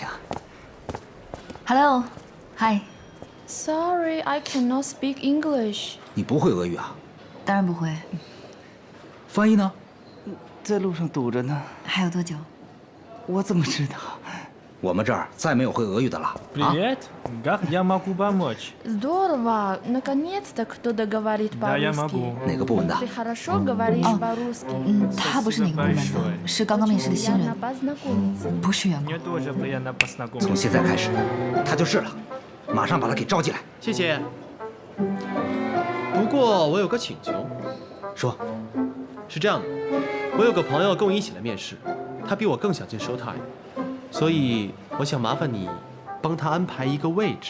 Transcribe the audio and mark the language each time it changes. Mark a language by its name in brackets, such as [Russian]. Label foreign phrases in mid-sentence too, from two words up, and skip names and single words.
[English] Hello， Hi。 Sorry, I cannot speak English. [Chinese] 你不会俄语啊？当然不会。翻译呢？在路上堵着呢。还有多久？我怎么知道？我们这儿再没有会俄语的了。 [Russian] Привет, как я могу помочь? Здорово, наконец-то кто-то говорит Да, я по-русски. могу. [Chinese] 哪个部门的？ [Russian] Ты хорошо говоришь по-русски. [Chinese] 他不是哪个部门的，是刚刚面试的新人， [Russian] познакомиться. [Chinese] 不是员工。 [Russian] Мне тоже приятно познакомиться. [Chinese] 从现在开始，他就是了，马上把他给招进来。谢谢。不过我有个请求。说。是这样的，我有个朋友跟我一起来面试，他比我更想进 Showtime， 所以我想麻烦你帮他安排一个位置。